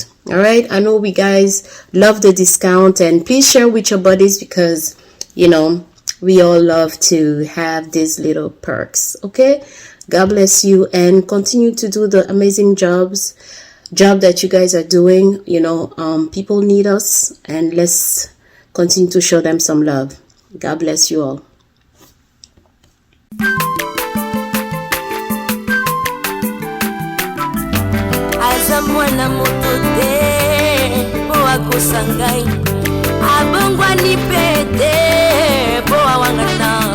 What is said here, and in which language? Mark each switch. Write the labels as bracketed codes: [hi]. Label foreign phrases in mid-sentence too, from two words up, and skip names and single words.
[en] All right, I know we guys love the discount, and please share with your buddies because, you know, we all love to have these little perks. Okay, God bless you, and continue to do the amazing job that you guys are doing. You know, people need us, and let's continue to show them some love. God bless you all. [ln] Aza mwana moto te po akosa ngai, abongwani pe te po awangana.